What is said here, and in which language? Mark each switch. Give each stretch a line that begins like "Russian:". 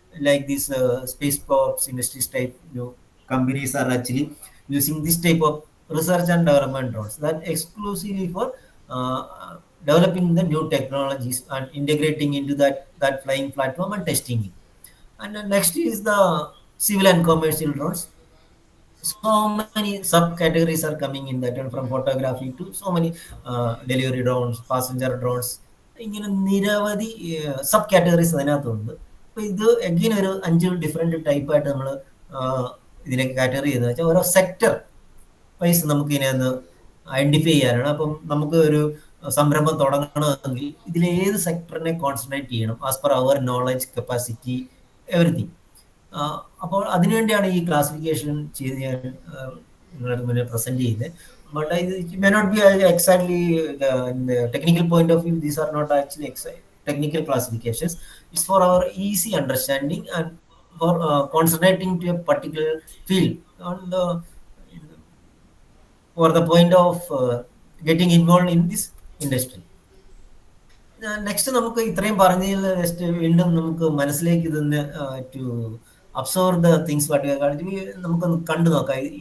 English: Like these space props industries type companies are actually using this type of research and development drones that exclusively for developing the new technologies and integrating into that flying platform and testing it. And next is the civil and commercial drones. So many subcategories are coming in that, and from photography to so many delivery drones, passenger drones,
Malayalam: ഇങ്ങനെ നിരവധി sub categories അതിനകത്തുണ്ട്. അപ്പൊ ഇത് again ഒരു 5 different ടൈപ്പായിട്ട് നമ്മൾ ഇതിനെ category ചെയ്തെന്ന് വെച്ചാൽ ഓരോ സെക്ടർ വൈസ് നമുക്ക് ഇതിനെ ഐഡന്റിഫൈ ചെയ്യാനാണ്. അപ്പം നമുക്ക് ഒരു സംരംഭം തുടങ്ങണമെങ്കിൽ ഇതിൽ ഏത് സെക്ടറിനെ കോൺസെൻട്രേറ്റ് ചെയ്യണം
English: As per our knowledge, capacity, everything.
Malayalam: അപ്പോൾ അതിനുവേണ്ടിയാണ് ഈ ക്ലാസിഫിക്കേഷൻ ചെയ്ത് ഞാൻ നിങ്ങളുടെ മുന്നിൽ പ്രസന്റ് ചെയ്യുന്നത്.
English: But it may not be exactly in the technical point of view. These are not actually technical classifications. It's for our easy understanding and for concentrating to a particular field. On the for the point of getting involved in this industry.
Malayalam: Next നമുക്ക് ഇത്രയും പറഞ്ഞതിൽ next വീണ്ടും നമുക്ക് മനസ്സിലേക്ക് ഇതൊന്ന്
English: to absorb the things
Malayalam: നമുക്കൊന്ന് കണ്ടു നോക്കാം.